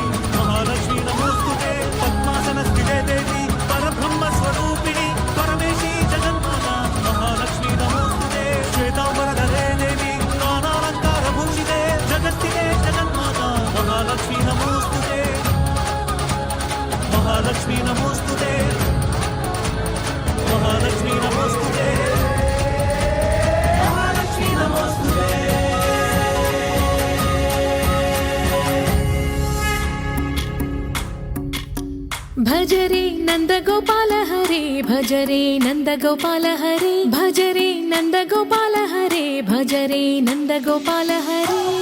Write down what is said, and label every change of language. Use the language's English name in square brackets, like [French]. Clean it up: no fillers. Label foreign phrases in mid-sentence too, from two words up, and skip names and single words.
[Sanskrit] ಮಹಾಲಕ್ಷ್ಮೀ ನಮೋಸ್ತುತೆ ಪದ್ಮಾಸನ ಸ್ಥಿತೆ ದೇವಿ ಪರಬ್ರಹ್ಮ ಸ್ವರೂಪಿಣಿ ಪರಮೇಶಿ ಜಗನ್ಮಾತಾ ಮಹಾಲಕ್ಷ್ಮೀ ನಮೋಸ್ತುತೆ ಶ್ವೇತಾಂಬರಧರೆ ದೇವಿ ನಾನಾಲಂಕಾರ ಭೂಷಿತೆ ಜಗತ್ತಿಗೆ ಜಗನ್ಮಾತಾ ಮಹಾಲಕ್ಷ್ಮೀ ನಮೋಸ್ತುತೆ ಮಹಾಲಕ್ಷ್ಮೀ ನಮೋಸ್ತುತೆ ಮಹಾಲಕ್ಷ್ಮೀ ನಮೋಸ್ತುತೆ ಮಹಾಲಕ್ಷ್ಮೀ ನಮೋಸ್ತುತೆ [Hindi] भज रे नंद गोपाल हरे भज रे नंद गोपाल हरे भज रे नंद गोपाल हरे भज रे नंद गोपाल हरे